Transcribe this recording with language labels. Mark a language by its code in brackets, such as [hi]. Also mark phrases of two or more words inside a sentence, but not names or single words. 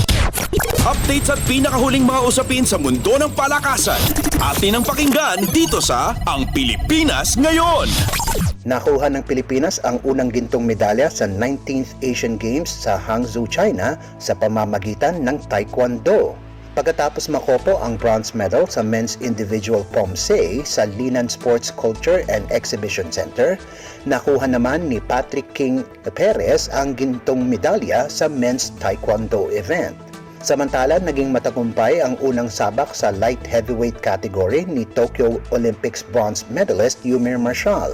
[tl] updates at pinakahuling mga usapin sa mundo ng palakasan. Atin ang pakinggan dito sa Ang Pilipinas Ngayon. Nakuha ng Pilipinas ang unang gintong medalya sa 19th Asian Games sa Hangzhou, China sa pamamagitan ng Taekwondo. Pagkatapos makopo ang [en] bronze medal [tl] sa [en] men's individual pomse [tl] sa Linan Sports Culture and Exhibition Center, nakuha naman ni Patrick King Perez ang gintong medalya sa [en] men's Taekwondo event. [tl] Samantala, naging matagumpay ang unang sabak sa [en] light heavyweight category [tl] ni Tokyo Olympics [en] bronze medalist [tl] Yumir Marshall.